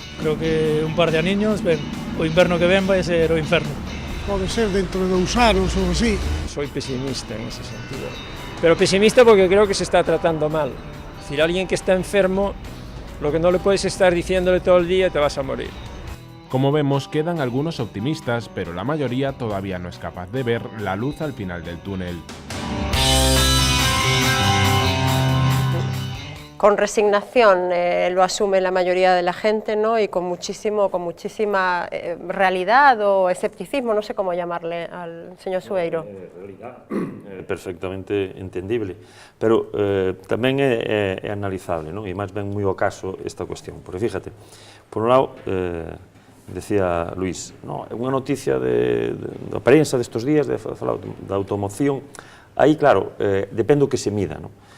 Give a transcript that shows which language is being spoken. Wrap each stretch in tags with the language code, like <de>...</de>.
<gl>Creo que un par de aniños, o inverno que ven vai ser o inferno. Pode ser dentro de 2 anos ou así.</gl> <es>Soy pesimista en ese sentido, pero pesimista porque creo que se está tratando mal. Es decir, alguien que está enfermo, lo que no le puedes estar diciéndole todo el día, te vas a morir. Como vemos, quedan algunos optimistas, pero la mayoría todavía no es capaz de ver la luz al final del túnel. Con resignación lo asume la mayoría de la gente, ¿no? Y con muchísima realidad o escepticismo, no sé cómo llamarle al señor Sueiro. Realidad perfectamente entendible,</es> <gl>pero tamén é analizable, non? E máis ben moi ao caso esta cuestión,</gl> <es>porque fíjate, por un lado, decía Luís, no,</es> <gl>é unha noticia da prensa destes días, de falar da automoción, aí claro, depende do que se mida, non?</gl>